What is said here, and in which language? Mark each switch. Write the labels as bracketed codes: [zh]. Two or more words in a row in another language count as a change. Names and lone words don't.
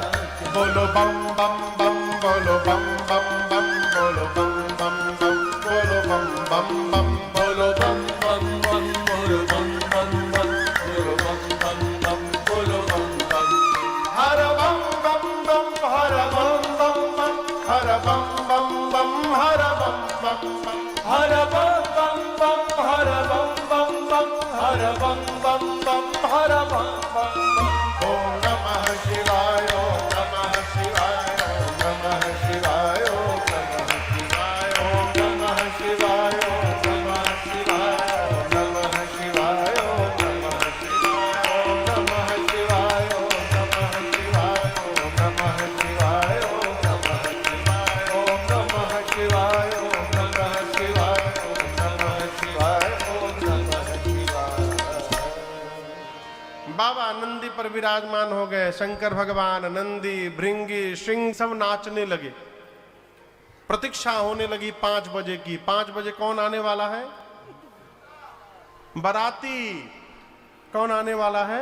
[hi] बोलो बम बम बम, बोलो बम बम बम, बोलो बम बम बम, बोलो बम बम बम, बोलो बम बम बम, बोलो बम बम बम, बोलो बम बम बम, बोलो बम बम। हर बम बम बम, हर बम बम बम, हर बम बम बम, हर बम बम बम, हर बम बम बम, हर बम बम बम, हर बम बम बम, हर बम बम बम। [sa] ओम नमः शिवाय, ओम नमः शिवाय, ओम नमः शिवाय, ओम नमः शिवाय, ओम नमः शिवाय, ओम नमः शिवाय, ओम नमः शिवाय, ओम नमः शिवाय, ओम नमः शिवाय, ओम नमः शिवाय, ओम नमः शिवाय, ओम नमः शिवाय, ओम नमः शिवाय, ओम नमः शिवाय, ओम नमः शिवाय, ओम नमः शिवाय। [hi] बाबा नंदी पर विराजमान हो गए। शंकर भगवान, नंदी, भृंगी, सिंह सब नाचने लगे। प्रतीक्षा होने लगी 5 बजे की। 5 बजे कौन आने वाला है? बाराती। कौन आने वाला है?